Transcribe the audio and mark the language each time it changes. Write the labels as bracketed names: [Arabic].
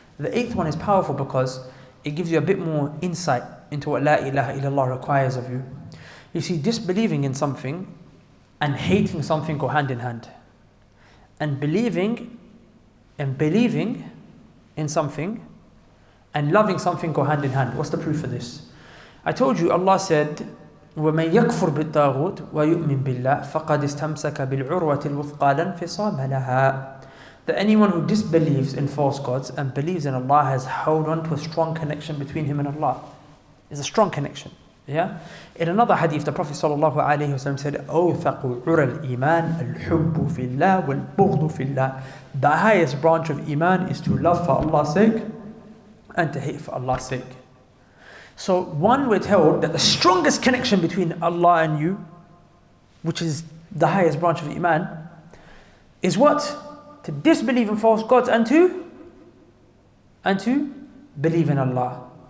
[English] The 8th one is powerful because it gives you a bit more insight into what la ilaha illallah requires of you. You see, disbelieving in something and hating something go hand in hand. And believing in something and loving something go hand in hand. What's the proof for this? I told you, Allah said, [Arabic] وَمَن يَكْفُرْ بِالطَّاغُوتِ وَيُؤْمِن بِاللَّهِ فَقَدْ اسْتَمْسَكَ بِالْعُرْوَةِ الْوُثْقَى لَا انْفِصَامَ لَهَا. [English] That anyone who disbelieves in false gods and believes in Allah has held on to a strong connection between him and Allah. There's a strong connection. Yeah? In another hadith, the Prophet ﷺ said, [Arabic] أوثق عرى الإيمان الحب في الله والبغض في الله. [English] The highest branch of Iman is to love for Allah's sake and to hate for Allah's sake. So one we're told that the strongest connection between Allah and you, which is the highest branch of Iman, is what? To disbelieve in false gods and to believe in Allah.